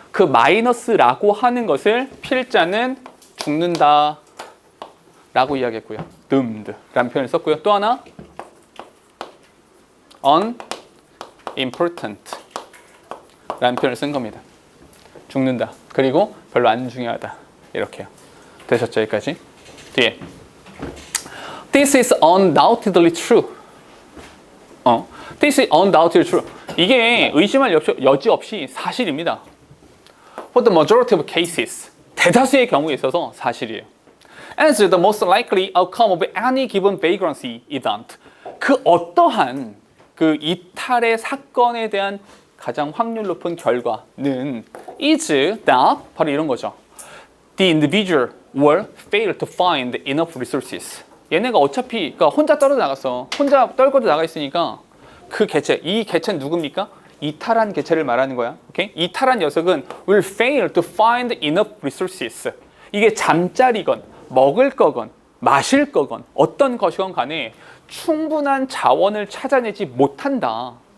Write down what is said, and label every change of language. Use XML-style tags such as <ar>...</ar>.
<ko>그 마이너스라고 하는 것을 필자는 죽는다 라고 이야기했고요. doomed 라는 표현을 썼고요. 또 하나 unimportant 라는 표현을 쓴 겁니다. 죽는다. 그리고 별로 안 중요하다. 이렇게요. 되셨죠? 여기까지? 뒤에</ko> <en>This is undoubtedly true. This is undoubtedly true.</en> <ko>이게 의심할 여지 없이 사실입니다.</ko> <en>For the majority of cases.</en> <ko>대다수의 경우에 있어서 사실이에요.</ko> <en>As the most likely outcome of any given vagrancy event.</en> <ko>그 어떠한 그 이탈의 사건에 대한 가장 확률 높은 결과는</ko> <en>is that</en> <ko>바로 이런 거죠.</ko> <en>The individual will fail to find enough resources.</en> <ko>얘네가 어차피 그러니까 혼자 떨어져 나갔어. 혼자 떨궈져 나가 있으니까 그 개체, 이 개체는 누굽니까? 이탈한 개체를 말하는 거야. 오케이? 이탈한 녀석은</ko> <en>will fail to find enough resources.</en> <ko>이게 잠자리건 먹을 거건 마실 거건 어떤 것이건 간에 충분한 자원을 찾아내지 못한다.</ko>